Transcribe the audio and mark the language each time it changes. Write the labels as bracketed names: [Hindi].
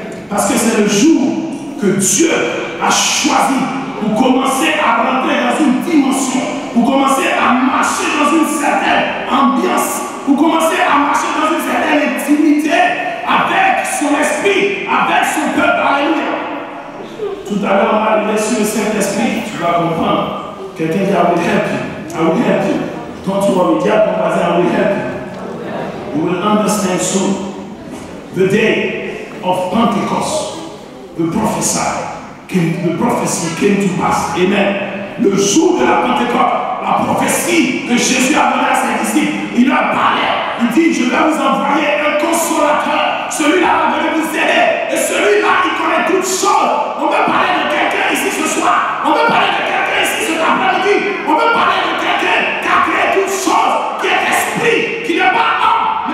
[French] Parce que c'est le jour que Dieu a choisi pour commencer à rentrer dans une dimension, pour commencer à marcher dans une certaine ambiance, pour commencer à marcher dans une certaine intimité avec son esprit, avec son peuple. Alléluia. Tout à l'heure, on va aller sur le Saint-Esprit. Tu vas comprendre. Quelqu'un dit, [English] I will help you. I will help you. [French] Quand tu vas me dire, ton voisin, [English] I will help you. You will understand soon. The day of Pentecost, the prophecy came to pass. Amen. [French] Le jour de la Pentecôte, la prophétie que Jésus a donnée à ses disciples, il leur parlait. Il dit, je vais vous envoyer un consolateur. Celui-là va venir vous aider. Et celui-là, il connaît toutes choses. On veut parler de quelqu'un ici ce soir. On veut parler de quelqu'un ici cet après-midi. On veut parler de quelqu'un qui a créé toutes choses, qui est esprit, qui n'est pas homme.